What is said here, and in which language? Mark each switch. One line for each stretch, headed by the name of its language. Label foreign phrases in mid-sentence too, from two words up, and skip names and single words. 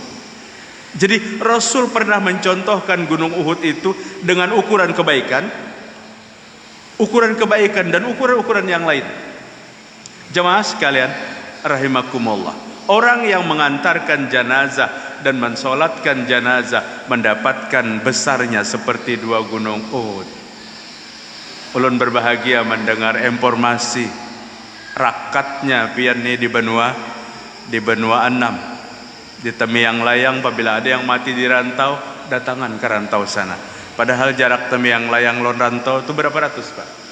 Indonesian: Jadi Rasul pernah mencontohkan gunung Uhud itu dengan ukuran kebaikan dan ukuran-ukuran yang lain. Jemaah sekalian rahimakumullah, orang yang mengantarkan jenazah dan mensolatkan jenazah mendapatkan besarnya seperti dua gunung Uhud.
Banjar: Ulun berbahagia mendengar informasi rakatnya pian ni di benua enam, di Temiang Layang. Apabila ada yang mati di rantau, datangan ke rantau sana. Padahal jarak Temiang Layang lon rantau itu berapa ratus, Pak?